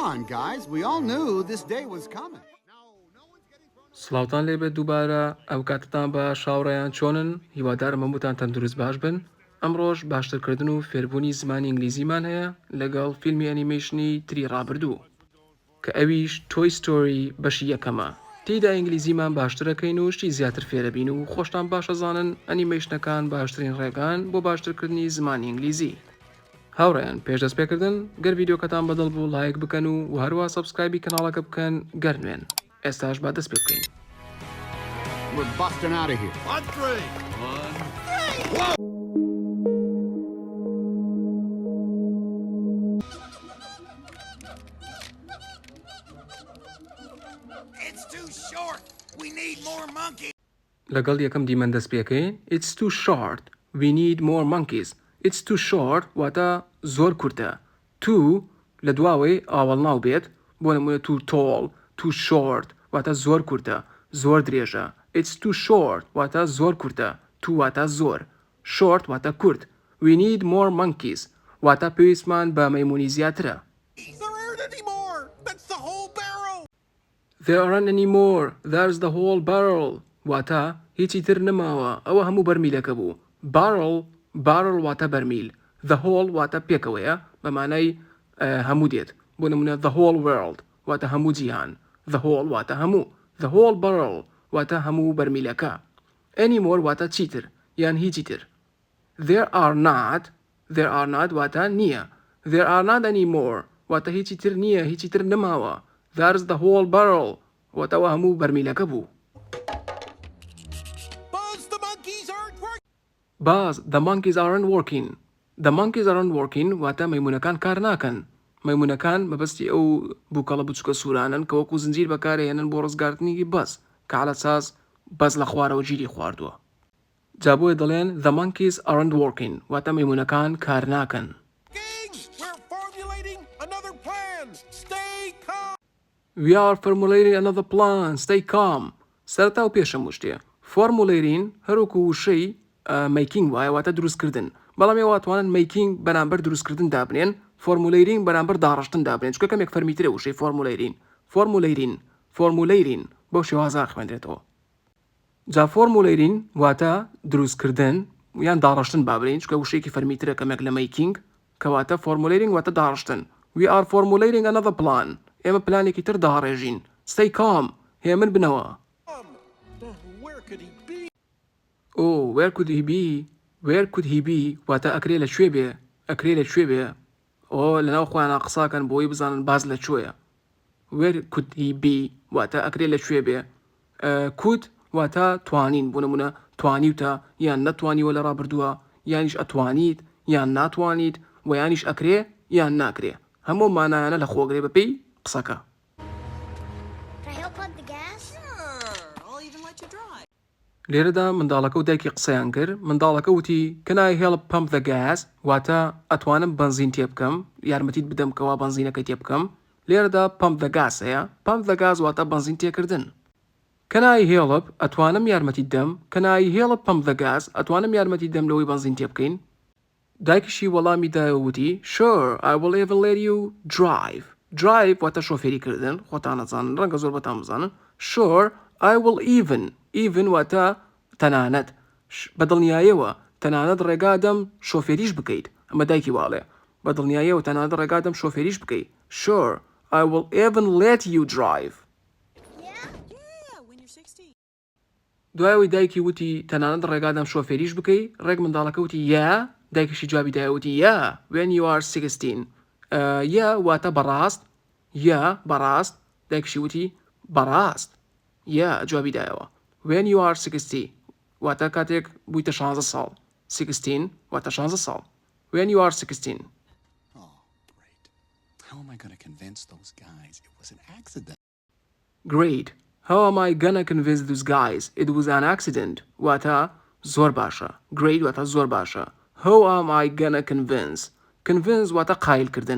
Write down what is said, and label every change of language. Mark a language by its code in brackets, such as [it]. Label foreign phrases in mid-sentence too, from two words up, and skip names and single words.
[en] on, guys. We all knew this day was coming. [ckb] سڵاوتان لێبێت دووبارە ئەو کاتتان بە شاوڕێیان چۆنن هیوادارم هەمووتان تەندروست باش بن ئەمڕۆژ باشترکردن و فێربوونی زمانی ئینگلیزیمان هەیە لەگەڵ فیلمی ئەنیمەیشنی تری ڕابردوو کە ئەویش تۆی ستۆری بەشی یەکەمە تێیدا ئینگلیزیمان باشترەکەین و شتی زیاتر فێرەبین و خۆشتان باشەزانن ئەنیمەیشنەکان باشترین ڕێگان بۆ باشترکردنی زمانی ئینگلیزی هاوڕێیان پێشدەست پێکردن گەر ڤیدیۆکەتان بەدڵ بوو لایک بکەن و هەروە سەبسکرایبی کەناڵەکە بکەن گەرنوێن ئێستاش با دەست پێ بکەین. [en] We're busting out of here. On three. One. Whoa! It's too short. We need more monkeys. [ckb] لەگەڵ یەکەم دیمەن دەست پێکەین. [en] It's too short. We need more monkeys. It's too short [ckb] واتە زۆر کورتە. Too لە دواوەی ئاوەڵ ناو بێت بۆ نمونە [en] too tall, too short [ckb] واتە زۆر کورتە زۆر درێژە. [en] It's too short [ckb] واتە زۆر کورتە. Too واتە زۆر. Short واتە کورت. [en] We need more monkeys [ckb] واتە پێویستمان بە مەیمونی زیاترە. [en] There aren't any more. That's the whole barrel. There aren't any more. There's the whole barrel. [ckb] واتە هیچی تر نەماوە ئەوە هەموو بەرمیلەکە بوو. Barrel واتە بەرمیل. [en] The whole [ckb] واتە پێکەوەیە بە مانای هەموو دێت بۆ نمونە [en] the whole world [ckb] واتە هەموو جیهان. [en] The whole [ckb] واتە هەموو. [en] The whole barrel [ckb] واتە هەموو بەرمیلەکە. [en] Any more [ckb] واتە چیتر یان هیچی تر. [en] There are not [ckb] واتە نییە. [en] There are not any more [ckb] واتە هیچی تر نییە هیچی تر نەماوە. [en] There's the whole barrel [ckb] واتەوە هەموو بەرمیلەکە بوو. [en] Buzz, the monkeys aren't working. Buzz, the monkeys aren't working. The monkeys aren't working [ckb] واتە مەیمونەکان کار ناکەن. مەیمونەکان مەبەستی ئەو بوکەڵە بچووکە سوورانن کە وەکو زنجیر بەکارهێنن بۆ ڕزگارتنی بەز کە عەلەساس بەز لە خوارەوە گیری خواردووە. جا بۆیە دەڵێن [en] the monkeys aren't working [ckb] واتە مەیمونەکان کار ناکەن. [en] We're formulating another plan. Stay calm. We are formulating another plan. Stay calm. [ckb] سەرەتا و پێشەم شتێ. Formulating هەروەکو وشەی making وایە واتە دروستکردن. بەڵام ێوە ئەتوانن making بەرامبەر دروستکردن دابنێن. Formulating بەرامبەر داڕشتن دابنێن چکە کەمێک فەرمیترە وشەی formulating بەو شێوازە خوێندرێتەوە. جا formulating واتە دروستکردن یان داڕشتن بابرین چکە وشەیەکی فەرمیترە کەمێک لە making کەواتە formulating واتە داڕشتن. [en] We are formulating another plan. [ckb] ئێمە پلانێکی تر داڕێژین. [en] Stay calm. [ckb] هێمن بنەوە. [en] Where could he be? Oh, where could he be? Where could he be? [ckb] واتە ئەکرێ لەکوێ بێ. ئەکرێ لەکوێ بێ. لەناو خۆیانە قساکەن بۆی بزانن باز لەکوێیە. [en] Where could he be? [ckb] واتە ئەکرێ لەکوێ بێ. Could واتە توانین بۆ نمونە توانیوتە یان نەتوانیوە لە ڕابردووە یانیش ئەتوانیت یان ناتوانیت و یانیش ئەکرێ یان ناکرێ. هەموو مانایانە لە خۆگرێ بەپێی قسەکە. [en] Can I help plug the gas? Sure, I'll even let you drive. [ckb] لێرەدا منداڵەکە و دایکی قسەیان کرد. منداڵەکە وتی [en] Can I help pump the gas? [ckb] واتە ئەتوانم بنزین تێ بکەم یارمەتیت بدەم کەوا بنزینەکەی تێ بکەم. لێرەدا [en] pump the gas [ckb] هەیە. [en] Pump the gas [ckb] واتە بنزین تێکردن. [en] Can I help [ckb] ئەتوانم یارمەتیت دەم. [en] Can I help pump the gas [ckb] ئەتوانم یارمەتیت دەم لەوەی بنزین تێ بکەین. دایکیشی وەڵامی دایە وتی [en] Sure, I will even let you drive. [ckb] Drive واتە شۆفێریکردن خۆتان نەزانن ڕەنگە زۆر بەتان بزانن. [en] Sure, I will even [ckb] واتە تەنانەت بەدڵنیاییەوە تەنانەت ڕێگادەم شۆفێریش بکەیت. ئەمە دایکی واڵێ بەدڵنیاییەوە تەنانەت ڕێگادەم شۆفێریش بکەیت. [en] Sure, I will even let you drive. Yeah, when you're 16. [ckb] دوایەوەی دایکی وتی تەنانەت ڕێگادەم شۆفێریش بکەیت ڕێک منداڵەکە وتی Yeah دایکیشی جوابی دایە وتی [en] Yeah when you are 16. [ckb] Yeah واتە بەڕاست. Yeah بەڕاست دایکیشی وتی بەڕاست. Yeah جوابی دایەوە. [en] When you are 60 [ckb] واتە کاتێک بوویتە 16 ساڵ. 16 واتە 16 ساڵ. [en] When you are 16. Oh, great. How am I going to convince those guys it was an accident? Great. How am I gonna convince those guys it was an accident? [ckb] واتە زۆر باشە. Great واتە زۆر باشە. [en] How am I gonna convince [ckb] واتە قایلکردن.